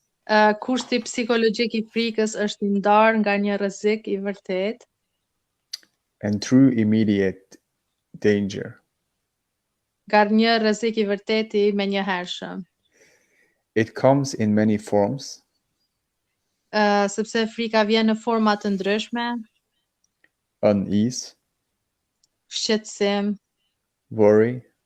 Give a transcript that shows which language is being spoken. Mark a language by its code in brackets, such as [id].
[sq] Kushti psikologjik I frikës është I ndarë nga një rrezik I vërtet. [en] And through immediate danger. [sq] Nga një rrezik I vërtet I menjëhershëm. [en] It comes in many forms. [sq] Sepse frika vjen në forma të ndryshme, [en] Unease, [sq] shqetësim, [en] worry,